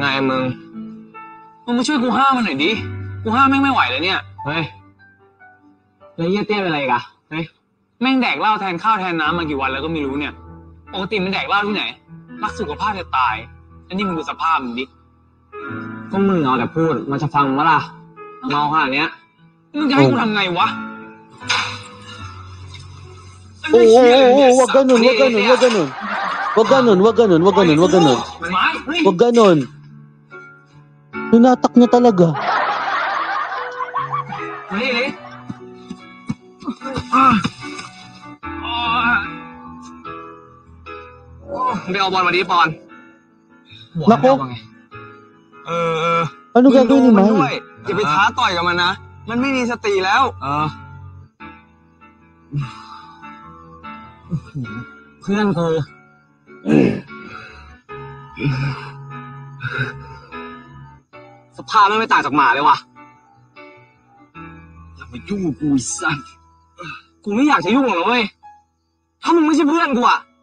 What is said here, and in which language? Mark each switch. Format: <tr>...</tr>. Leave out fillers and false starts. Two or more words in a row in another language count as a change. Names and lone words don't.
<th>มึงมาช่วยกูห้ามมันหน่อยดิกูห้ามแม่งไม่ไหวเลยเนี่ยเฮ้ยแล้วเยี่ยเตี้ยเป็นอะไรกะเฮ้ยแม่งแดกเหล้าแทนข้าวแทนน้ำมากี่วันแล้วก็ไม่รู้เนี่ยปกติมันแดกเหล้าที่ไหนรักสุขภาพจะตายแล้วนี่มึงดูสภาพมึงดิก็มึงเอาแต่พูดมันจะฟังมั้ยล่ะเมาขนาดเนี้ยมึงจะให้กูทำไงวะ</th> <tl>Wag ganun. Wag ganun. Hinatak niya talaga. Hindi ako ball Pon. Nako. Ano gagawin ni Mai?</tl> <th>อย่าไปท้าต่อยกับมันนะมันไม่มีสติแล้วเพื่อนกู สภาพไม่ต่างจากหมาเลยว่ะอย่ามายุ่งกับกูสัสกูไม่อยากจะยุ่งหรอกเว้ยถ้ามึงไม่ใช่เพื่อนกูอะ</th>